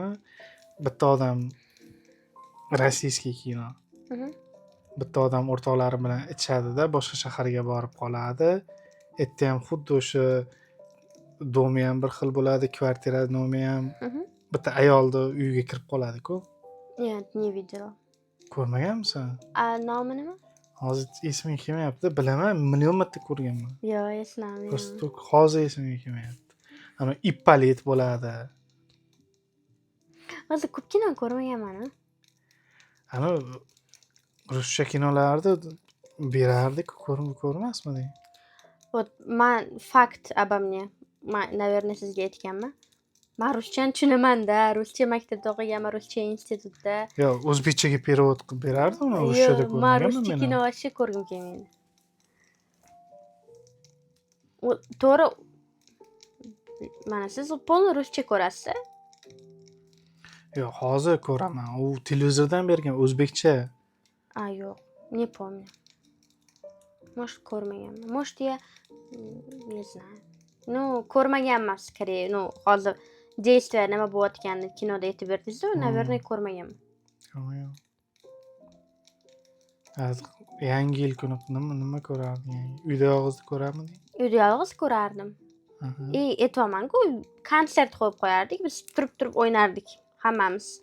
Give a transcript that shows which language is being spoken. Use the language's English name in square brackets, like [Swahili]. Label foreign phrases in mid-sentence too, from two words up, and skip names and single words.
[Uzbek] Bitta odam rossiyskiy kino. Bitta odam o'rtoqlari bilan ichadi-da, boshqa shaharga borib qoladi. Erta ham xuddi o'sha domi ham bir xil bo'ladi, kvartira nomi ham. Bitta ayolni uyiga kirib qoladi-ku. [Russian] Нет, не видела. [Uzbek] Ko'rmaganmisan? Nomi nima? Hozir esimga kelmayapti. Bilaman, million marta ko'rganman. Yo'q, eslamadim. Просто hozir esimga kelmayapti. Ana Ippolit bo'ladi. Hozir ko'p kino ko'rmaganman. Ana ruscha kinolarni berardi-ku, ko'rmasmiding? [Russian] Вот man fakt обо мне. [Uzbek] Men, наверное, sizga aytganman. Men ruschani tushunaman-da, ruscha maktabda o'qiganman, ruscha institutda. Yo'q, o'zbekchaga perevod qilib berardi, uni ruschada ko'rmaganman men. Men ruscha kino вообще ko'rgim kelmaydi. To'g'ri, mana siz polni ruscha ko'rasiz? Yo'q, hozir ko'raman. U televizordan bergan o'zbekcha. Yo'q, [Russian] не помню. Может, ko'rmaganman. Может, я не знаю. Ko'rmaganman, скорее. [Uzbek] Hozir действие nima bo'layotganini kinoda aytib berdingiz-ku, наверное, ko'rmaganman. Yangi yil kuni nima ko'rarding? Uyda yolg'iz ko'rarding? Uyda yolg'iz ko'rardim. Aytwaman-ku, konsert qo'yib qo'yardik, biz turib o'ynardik hammamiz.